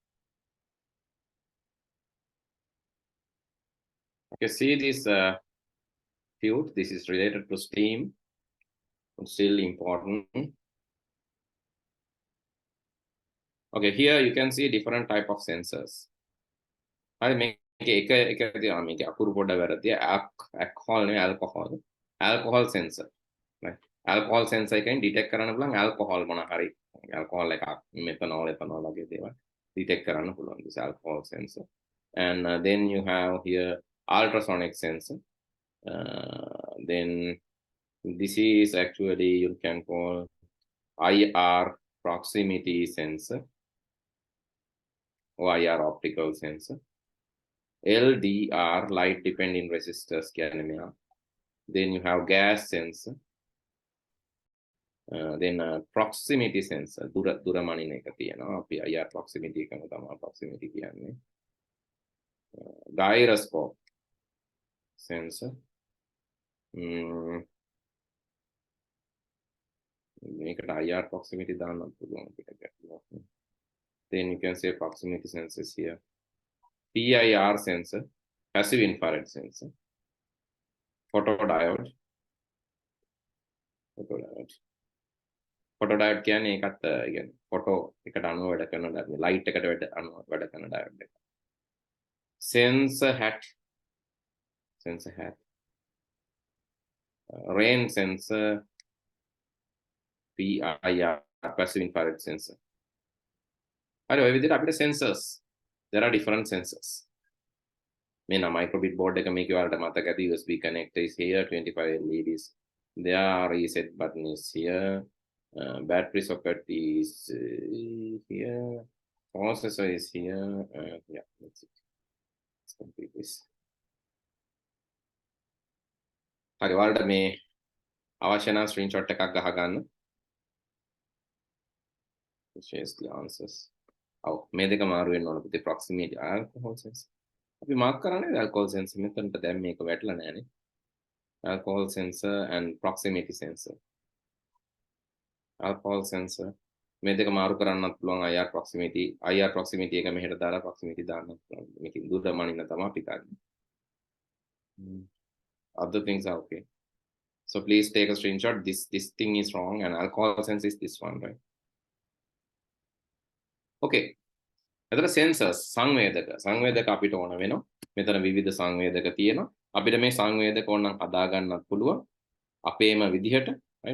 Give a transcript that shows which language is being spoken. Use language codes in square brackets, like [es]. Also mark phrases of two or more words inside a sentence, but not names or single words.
[en] Okay, see this field. This is related to steam. It's still important. Okay, here you can see different type of sensors. [si] හරි මේක එක තියෙනවා මේක අකුරු පොඩ වැරදියි. [en] alcohol නෙවෙයි alcohol sensor. Right? Alcohol sensor [si] එකෙන් detect කරන්න පුළුවන් alcohol මොන හරි alcohol එකක් methanol වගේ දේවල් detect කරන්න පුළුවන් [en] this alcohol sensor. And then you have here ultrasonic sensor. Then this is actually you can call IR proximity sensor or IR optical sensor. LDR light dependent resistors [si] කියන්නේ මෙයා. [en] Then you have gas sensor. Then proximity sensor [si] දුර මනින එක තියෙනවා. අපි [en] IR proximity [si] එකම තමයි proximity කියන්නේ. [en] Gyroscope sensor. [si] මේකට [en] IR proximity [si] දාන්න පුළුවන් අපිට. [en] Then you can say proximity sensors here. PIR sensor, passive infrared sensor. [si] Photodiode. Photodiode කියන්නේ ඒකත් කියන්නේ photo එකට අනුව වැඩ කරන light එකට වැඩ කරන diode එක. [en] Sensor hat. Rain sensor. PIR, passive infrared sensor. [si] Hadi ඔය විදිහට අපිට sensors. [en] There are different sensors. මේ microbit board [si] එක මේකේ වලට මතක ඇති [en] USB connector is here, 25 LEDs there, reset button is here, battery socket is here, processor is here, yeah, that's it. Let's complete this. [si] හරි වලට මේ අවශ්‍ය නම් screenshot එකක් ගහ ගන්න. [en] Shares the answers. [si] ඔව් මේ දෙක මාරු වෙන්න ඕන පුතේ. [en] proximity alcohol sensor. [si] අපි මාක් කරන්නේ [en] alcohol sensor [si] මෙතනට දැන් මේක වැටලා නැහැනේ. [en] Alcohol sensor and proximity sensor. Alcohol sensor [si] මේ දෙක මාරු කරන්නත් පුළුවන් [en] IR proximity [si] එක මෙහෙට දාලා proximity දාන්නත් පුළුවන්. මේකෙන් දුර මනින්න තමයි අපි කරන්නේ. [en] Other things are okay. So please take a screenshot. This thing is wrong and alcohol sensor is this one, right? [si] Okay. එතන sensors සංවේදක අපිට ඕන වෙනවා. මෙතන විවිධ සංවේදක තියෙනවා. අපිට මේ සංවේදක ඕනනම් හදා ගන්නත් පුළුවන්. අපේම විදිහට, [en] right?